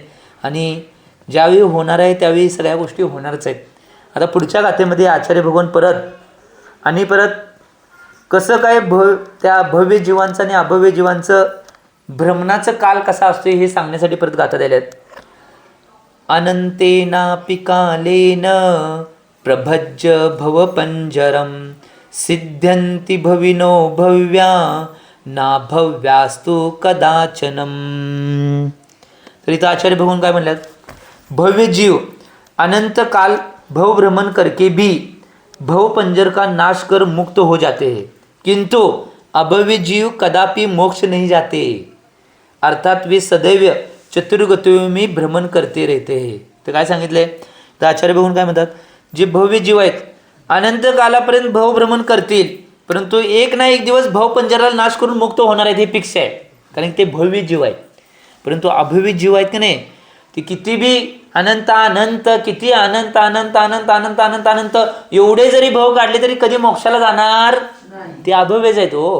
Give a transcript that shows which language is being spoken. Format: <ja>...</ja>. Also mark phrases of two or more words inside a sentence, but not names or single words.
<mr>आणि ज्यावेळी होणार आहे त्यावेळी सगळ्या गोष्टी होणारच आहेत. आता पुढच्या गाथेमध्ये आचार्य भगवान परत कसं काय त्या भव्य जीवांचं आणि अभव्य जीवांचं भ्रमणाचं काल कसा असतो हे सांगण्यासाठी परत गाथा द्यायला आहेत.</mr> <sa>अनंतेनापि कालेन प्रभज्य भवपंजरम सिद्ध्यन्ति भविनो भव्या ना भव्यास्तु कदाचनम.</sa> <mr>तर इथं आचार्य भगवान काय म्हणतात?</mr> <hi>भव्य जीव अनंत काल भव भ्रमण करके भी भव पंजर का नाश कर मुक्त हो जाते हैं, किंतु अभव्य जीव कदापि मोक्ष नहीं जाते, अर्थात वे सदैव चतुर्गतियों में भ्रमण करते रहते हैं.</hi> <mr>तर काय सांगितलंय? तर आचार्य भगवान काय म्हणतात? जे भव्य जीव आहेत अनंत कालापर्यंत भव भ्रमण करतील, परंतु एक ना एक दिवस भव पंजराला नाश करून मुक्त होणार आहेत हे फिक्स आहे, कारण ते भव्य जीव आहेत. परंतु अभव्य जीव आहेत की नाही, ते किती बी अनंत अनंत किती अनंत अनंत अनंत अनंत अनंत अनंत एवढे जरी भव काढले तरी कधी मोक्षाला जाणार ते अभव्यच आहेत हो.</mr>